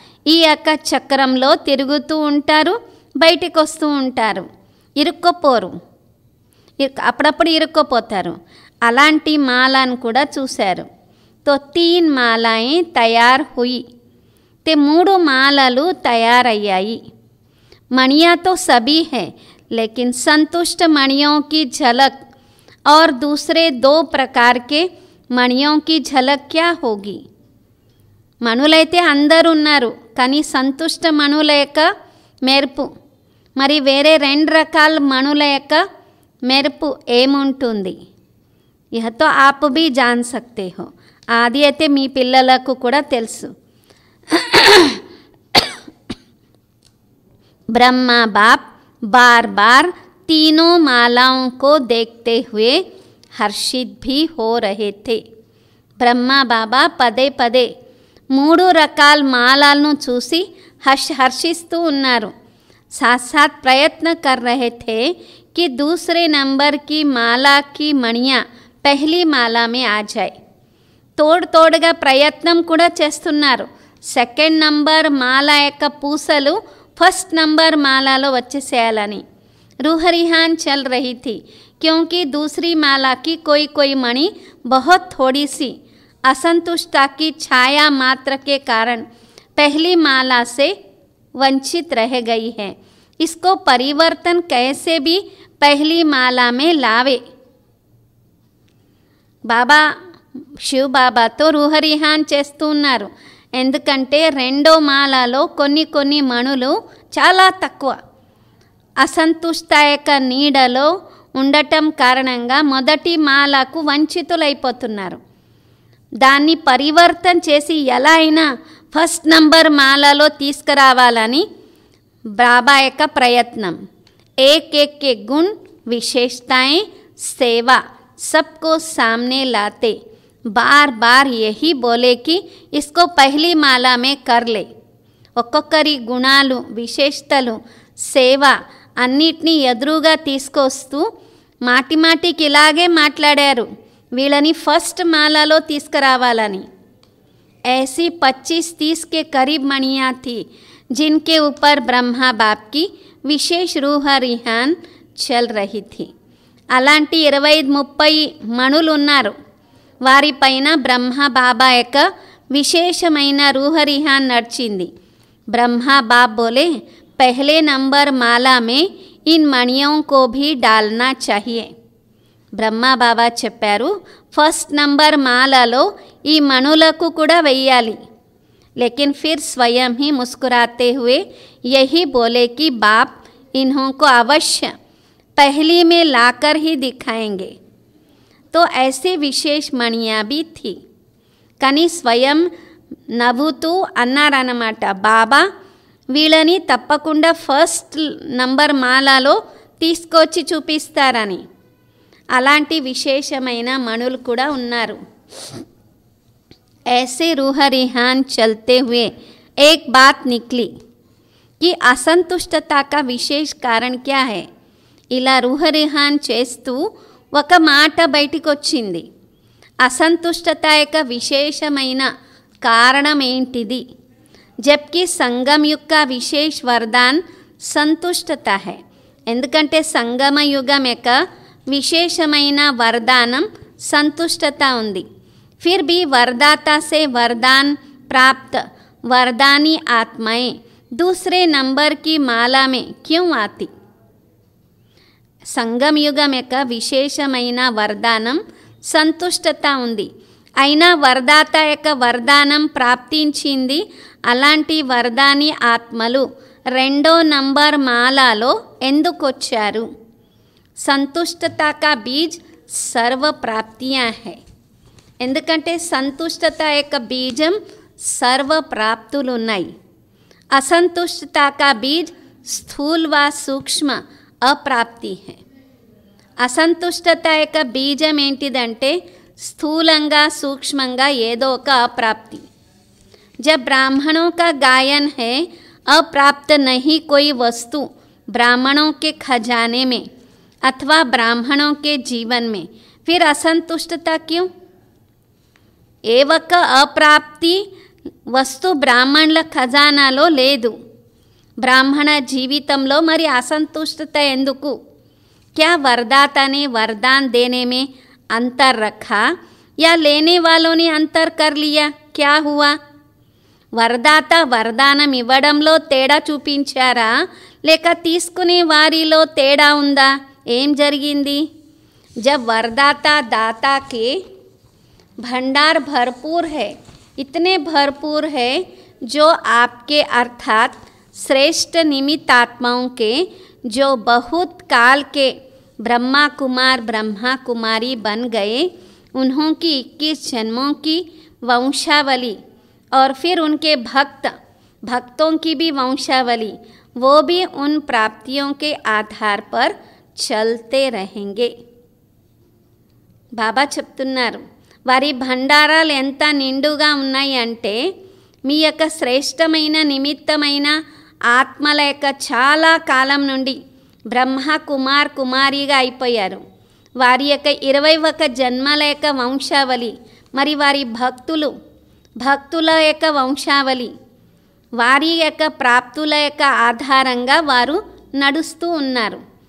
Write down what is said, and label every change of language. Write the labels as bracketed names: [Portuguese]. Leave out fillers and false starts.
[Telugu] ఈ యొక్క చక్రంలో తిరుగుతూ ఉంటారు, బయటికి వస్తూ ఉంటారు, ఇరుక్కుపోరు, అప్పుడప్పుడు ఇరుక్కుపోతారు. అలాంటి మాలను కూడా చూశారు. [Hindi] తో 3 మాలాయే తయార్ హుయి. [Telugu] ते 3 మాలలు తయారయ్యాయి. [Hindi] मणियाँ तो सभी है, लेकिन संतुष्ट मणियों की झलक और दूसरे 2 प्रकार के मणियों की झलक क्या होगी. [Telugu] మణులైతే అందరూ ఉన్నారు, కానీ సంతుష్ట మణుల యొక్క మెరుపు, మరి వేరే 2 రకాల మణుల యొక్క మెరుపు ఏముంటుంది. [Hindi] यह तो आप भी जान सकते हो. [Telugu] ఆది అయితే మీ పిల్లలకు కూడా తెలుసు. [Hindi] ब्रह्मा बाप बार बार तीनों मालाओं को देखते हुए हर्षित भी हो रहे थे. [Telugu] ब्रह्मा बाबा పదే పదే 3 రకాల మాలను చూసి హర్షిస్తూ ఉన్నారు. [Hindi] साथ साथ प्रयत्न कर रहे थे कि दूसरे नंबर की माला की मणियाँ पहली माला में आ जाए. [Telugu] తోడుగా ప్రయత్నం కూడా చేస్తున్నారు. 2nd నంబర్ మాల యొక్క పూసలు [Hindi] फर्स्ट नंबर माला [Telugu] వచ్చేసేయాలని. [Hindi] रूह रिहान चल रही थी, क्योंकि दूसरी माला की कोई मणि बहुत थोड़ी सी असंतुष्टता की छाया मात्र के कारण पहली माला से वंचित रह गई है. इसको परिवर्तन कैसे भी पहली माला में लावे. बाबा [Telugu] శివ్ బాబాతో రూహరిహాన్ చేస్తూ ఉన్నారు. ఎందుకంటే రెండో మాలలో కొన్ని మణులు చాలా తక్కువ, అసంతుష్టాయక నీడలో ఉండటం కారణంగా మొదటి మాలకు వంచితులైపోతున్నారు. దాన్ని పరివర్తన చేసి ఎలా అయినా ఫస్ట్ నంబర్ మాలలో తీసుకురావాలని బాబా యొక్క ప్రయత్నం. [Hindi] एक एक के गुण विशेषताएं सेवा सबको सामने लाते, बार बार यही बोले कि इसको पहली माला में कर ले. [Telugu] ఒక్కొక్కరి గుణాలు విశేషతలు సేవ అన్నిటినీ ఎదురుగా తీసుకొస్తూ మాటికి ఇలాగే మాట్లాడారు, వీళ్ళని ఫస్ట్ మాలలో తీసుకురావాలని. [Hindi] ऐसी 25-30 के करीब मणियाँ थी जिनके ऊपर ब्रह्मा बाप की विशेष रूहरिहान चल रही थी. [Telugu] అలాంటి 25-30 మణులు ఉన్నారు. వారిపైన బ్రహ్మ బాబా యొక్క విశేషమైన రూహరిహాన్ నడిచింది. [Hindi] ब्रह्मा बाप बोले पहले नंबर माला में इन मणियों को भी डालना चाहिए. [Telugu] బ్రహ్మా బాబా చెప్పారు, ఫస్ట్ నంబర్ మాలలో ఈ మణులకు కూడా వెయ్యాలి. [Hindi] लेकिन फिर स्वयं ही मुस्कुराते हुए यही बोले कि बाप इन्हों को अवश्य पहली में लाकर ही दिखाएंगे. तो ऐसी विशेष मणियाँ भी थी. [Telugu] కానీ స్వయం నవ్వుతూ అన్నారన్నమాట, బాబా వీళ్ళని తప్పకుండా ఫస్ట్ నంబర్ మాలలో తీసుకొచ్చి చూపిస్తారని. అలాంటి విశేషమైన మణులు కూడా ఉన్నారు. [Hindi] ऐसे रूहरिहान चलते हुए एक बात निकली कि असंतुष्टता का विशेष कारण क्या है. [Telugu] ఇలా రూహరిహాన్ చేస్తూ ఒక మాట బయటికి వచ్చింది. అసంతుష్టత యొక్క విశేషమైన కారణం ఏంటిది? [Hindi] జబ్కి సంగం యొక్క విశేష వరదాన్ సంతుష్టత హై. [Telugu] ఎందుకంటే సంగమ యుగం యొక్క విశేషమైన వరదానం సంతుష్టత ఉంది. [Hindi] फिर भी वरदाता से वरदान प्राप्त वरदानी आत्माएं दूसरे नंबर की माला में क्यों आती? [Telugu] సంగం యుగం యొక్క విశేషమైన వరదానం సంతుష్టత ఉంది. అయినా వరదాత యొక్క వరదానం ప్రాప్తించింది. అలాంటి వరదాని ఆత్మలు రెండో నంబర్ మాలలో ఎందుకు వచ్చారు? [Hindi] సంతుష్టత కా బీజ్ సర్వ ప్రాప్తియా హై. [Telugu] ఎందుకంటే సంతుష్టత యొక్క బీజం సర్వ ప్రాప్తులు ఉన్నాయి. [Hindi] అసంతుష్టత కా బీజ్ స్థూల్ వా సూక్ష్మ అప్రాప్తి హై. [Telugu] అసంతుష్టత యొక్క బీజం ఏంటిదంటే స్థూలంగా సూక్ష్మంగా ఏదో ఒక అప్రాప్తి. [Hindi] जब ब्राह्मणों का गायन है अप्राप्त नहीं कोई वस्तु ब्राह्मणों के खजाने में अथवा ब्राह्मणों के जीवन में, फिर असंतुष्टता क्यों? [Telugu] ఏ ఒక్క అప్రాప్తి వస్తు బ్రాహ్మణుల ఖజానాలో లేదు. బ్రాహ్మణ జీవితంలో మరి అసంతుష్టత ఎందుకు? [Hindi] क्या वरदाता ने वरदान देने में अंतर रखा या लेने वालों ने अंतर कर लिया? क्या हुआ? [Telugu] వరదాత వరదానం ఇవ్వడంలో తేడా చూపించారా లేక తీసుకునే వారిలో తేడా ఉందా? ఏం జరిగింది? [Hindi] जब वरदाता दाता के भंडार भरपूर है, इतने भरपूर है जो आपके अर्थात श्रेष्ठ निमित्त आत्माओं के जो बहुत काल के ब्रह्मा कुमार ब्रह्मा कुमारी बन गए, उन्हों की 21 जन्मों की वंशावली और फिर उनके भक्तों की भी वंशावली, वो भी उन प्राप्तियों के आधार पर चलते रहेंगे. [Telugu] బాబా చెప్తున్నారు, వారి భండారాలు ఎంత నిండుగా ఉన్నాయి అంటే మీ యొక్క శ్రేష్టమైన నిమిత్తమైన ఆత్మల యొక్క చాలా కాలం నుండి బ్రహ్మ కుమార్ కుమారిగా అయిపోయారు. వారి యొక్క 21 జన్మల యొక్క వంశావళి, మరి వారి భక్తుల యొక్క వంశావళి, వారి యొక్క ప్రాప్తుల యొక్క ఆధారంగా వారు నడుస్తూ ఉన్నారు.